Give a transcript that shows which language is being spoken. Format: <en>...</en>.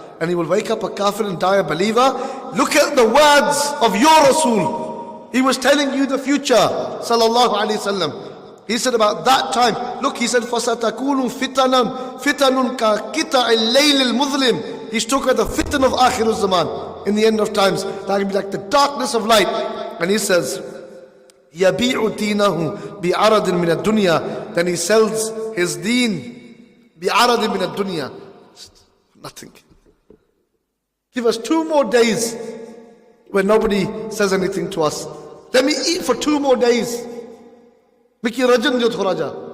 <en>And he will wake up a kafir and die a believer. Look at the words of your Rasul. He was telling you the future, sallallahu alayhi wasallam. He said about that time, look, he said,</en> <ar>فَسَتَكُونُ فِتَنًا فِتَنٌ كَقِطَعِ اللَّيْلِ الْمُظْلِمِ.</ar> <en>He spoke about the fitan of Akhir al-Zaman, in the end of times. That will be like the darkness of light. And he says,</en> <ar>يَبِيعُ دِينَهُ بِعَرَضٍ مِنَ الدُّنْيَا.</ar> <en>Then he sells his deen</en> <ar>بِعَرَضٍ مِنَ الدُّنْيَا.</ar> <en>Nothing. Give us 2 more days where nobody says anything to us. Let me eat for 2 more days. Miki rajan jo thoda ja.</en>